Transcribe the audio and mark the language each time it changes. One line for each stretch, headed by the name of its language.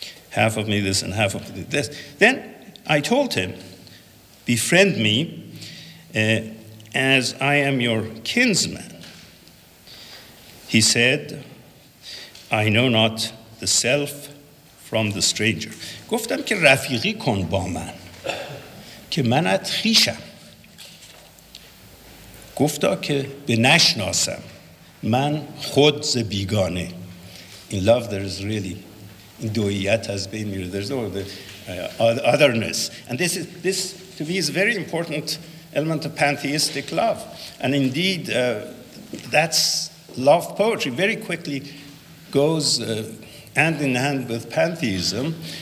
English: Half of me this and half of me this. Then I told him, befriend me as I am your kinsman. He said, I know not the self from the stranger.
Persian: گفتم که رفیقی کن با من که منت خویشم. گفتا که به نشناسم من خود ز بیگانه.
English: In love there is really, in
Persian: دویت از بین میره,
English: there's no otherness. And this to me is a very important element of pantheistic love. And indeed, that's love poetry very quickly goes hand in hand with pantheism.